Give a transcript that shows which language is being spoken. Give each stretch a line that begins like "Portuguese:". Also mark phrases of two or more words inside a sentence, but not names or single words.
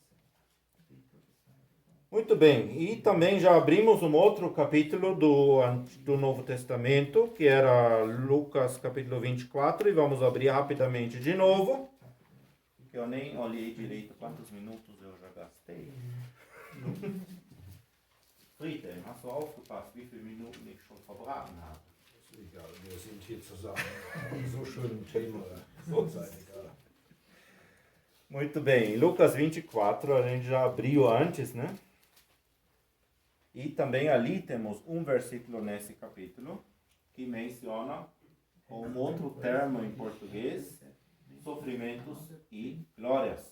Portuguese: Muito bem, e também já abrimos um outro capítulo do Novo Testamento, que era Lucas capítulo 24, e vamos abrir rapidamente de novo. Eu nem olhei direito quantos minutos eu já gastei.
German: Frieden, hast du aufgepasst, wie viele Minuten ich schon verbraten habe? Ist egal, wir sind hier zusammen. So schön ein Thema. So ist egal.
Portuguese: Muito bem, Lucas 24, a gente já abriu antes, né? E também ali temos um versículo nesse capítulo que menciona com outro termo em português, sofrimentos e glórias.